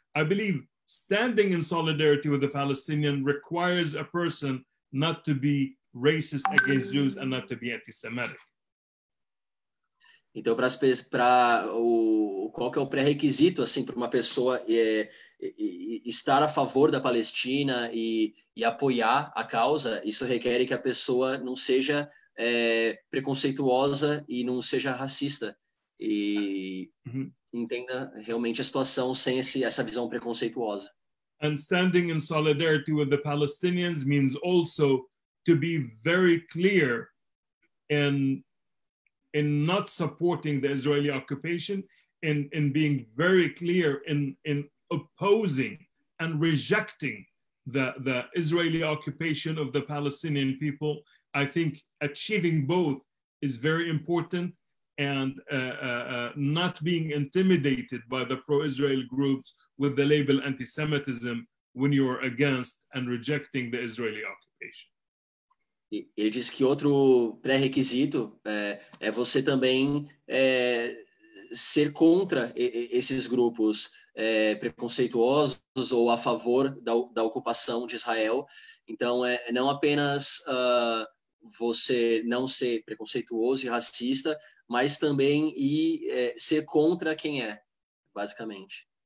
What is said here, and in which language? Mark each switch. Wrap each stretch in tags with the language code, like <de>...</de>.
<en>I believe standing in solidarity with the Palestinian requires a person not to be racist against Jews and not to be anti-Semitic.</en> <pt>Então, qual que é o pré-requisito assim para uma pessoa estar a favor da Palestina e apoiar a causa? Isso requer que a pessoa não seja preconceituosa e não seja racista e entenda realmente a situação sem essa visão preconceituosa.</pt> <en>And standing in solidarity with the Palestinians means also to be very clear in not supporting the Israeli occupation, in being very clear in opposing and rejecting the Israeli occupation of the Palestinian people. I think achieving both is very important, and not being intimidated by the pro-Israel groups with the label anti-Semitism when you're against and rejecting the Israeli occupation.</en> <pt>Ele diz que outro pré-requisito é você também ser contra esses grupos preconceituosos ou a favor da ocupação de Israel. Então, não apenas você não ser preconceituoso e racista, mas também ser contra quem basicamente.</pt>